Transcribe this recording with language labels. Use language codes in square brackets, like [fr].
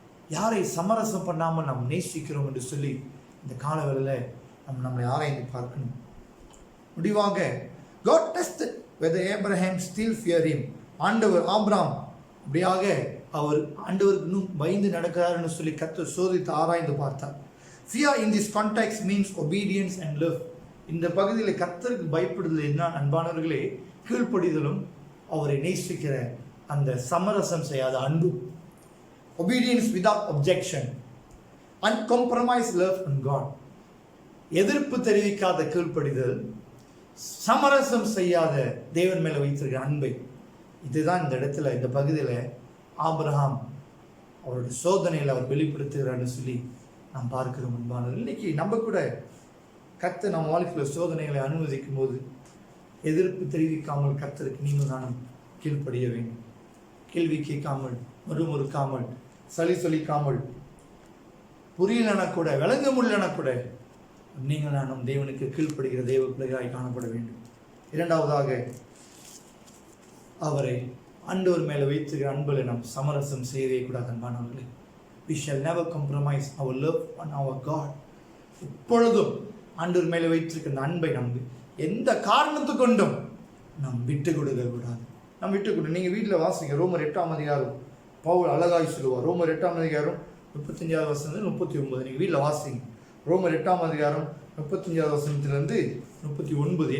[ta] யாரை சமரசம் பண்ணாமல் நாம் நேசிக்கிறோம் என்று சொல்லி இந்த காலவேளையில் நம்மளை ஆராய்ந்து பார்க்கணும். முடிவாக, [en] God tested whether Abraham still feared him. [ta] ஆண்டவர் ஆபிரகாம் அப்படியாக அவர் ஆண்டவருக்கு இன்னும் பயந்து நடக்கிறார்னு சொல்லி கர்த்தர் சோதித்து ஆராய்ந்து பார்த்தார். [en] Fear in this context means obedience and love. [ta] இந்த பகுதியில் கர்த்தருக்கு பயப்படுதல் என்ன அன்பானவர்களே? கீழ்ப்படிதலும் அவரை நேசிக்கிற அந்த சமரசம் செய்யாத அன்பு. [en] Obedience without objection, uncompromised love in God. [ta] எதிர்ப்பு தெரிவிக்காத கீழ்ப்படிதல், சமரசம் செய்யாத தேவன் மேல வைத்திருக்கிற அன்பை. இதுதான் இந்த இடத்துல, இந்த பகுதியில் ஆபிரகாம் அவருடைய சோதனையில் அவர் வெளிப்படுத்துகிறார்னு சொல்லி நாம் பார்க்கிறோம். அன்பானது, இன்னைக்கு நம்ம கூட கர்த்தர் நம்ம வாழ்க்கையில் சோதனைகளை அனுமதிக்கும் போது எதிர்ப்பு தெரிவிக்காமல் கர்த்தருக்கு நீங்கள் நானும் கீழ்ப்படிய வேண்டும். கேள்வி கேட்காமல், முறுமுறுக்காமல், சளி சொல்லிக்காமல், புரியலனா கூட, விளங்க முடியலனா கூட நீங்கள் நானும் தேவனுக்கு கீழ்ப்படுகிற தேவ பிள்ளைகளாய் காணப்பட வேண்டும். இரண்டாவதாக, அவரை ஆண்டவர் மேலே வைத்துக்கிற அன்பில் நாம் சமரசம் செய்யவே கூடாது. அன்பானவர்களே, [en] we shall never compromise our love on our God. [ta] எப்பொழுதும் ஆண்டவர் மேலே வைத்திருக்கிற அன்பை நம்பி எந்த காரணத்து கொண்டும் நாம் விட்டு கொடுக்க கூடாது. நாம் விட்டு கொடு. நீங்கள் வீட்டில் வாசிங்க, ரோமர் 8ஆம் அதிகாரம் பவுல் அழகாய் சொல்லுவார். ரோமர் 8ஆம் அதிகாரம் 35வது வசனம் 39. நீங்கள் வீட்டில் வாசிங்க. ரோமர் 8ஆம் அதிகாரம் 35வது வசனத்திலிருந்து 39.